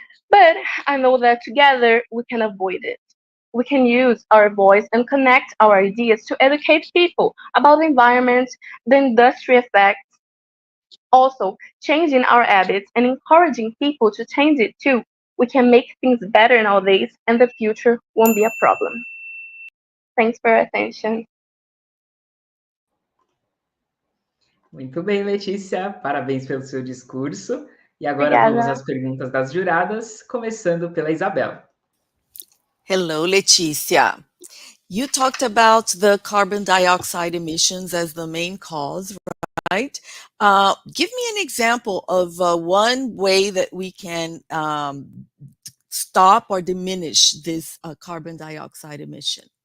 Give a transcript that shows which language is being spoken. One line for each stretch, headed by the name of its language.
English: But I know that together we can avoid it. We can use our voice and connect our ideas to educate people about the environment, the industry effects, also changing our habits and encouraging people to change it too. We can make things better nowadays and the future won't be a problem. Thanks for your attention.
Portuguese: Muito bem, Letícia. Parabéns pelo seu discurso. E agora vamos às perguntas das juradas, começando pela Isabela.
English: Hello, Leticia. You talked about the carbon dioxide emissions as the main cause, right? Give me an example of one way that we can stop or diminish this carbon dioxide emission.